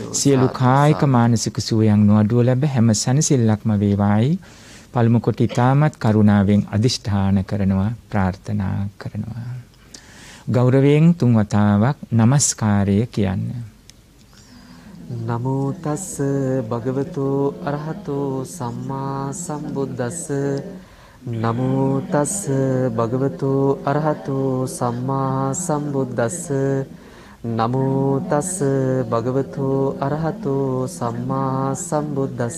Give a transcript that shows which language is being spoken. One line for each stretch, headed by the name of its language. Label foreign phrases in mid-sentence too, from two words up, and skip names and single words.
Sinhala: සියලු කායික මානසික සුවයන් නොඅඩුව ලැබ හැම සැනසෙල්ලක්ම වේවායි පළමු කොට ඊටමත් කරුණාවෙන් අදිෂ්ඨාන කරනවා ප්‍රාර්ථනා කරනවා. ගෞරවයෙන් තුන් වතාවක් নমස්කාරය කියන්න.
Pali: නමෝ තස් භගවතු අරහතෝ සම්මා සම්බුද්දස්ස. නමෝ තස් භගවතු අරහතෝ සම්මා සම්බුද්දස්ස. නමෝ තස් භගවතු අරහතෝ සම්මා සම්බුද්දස්ස.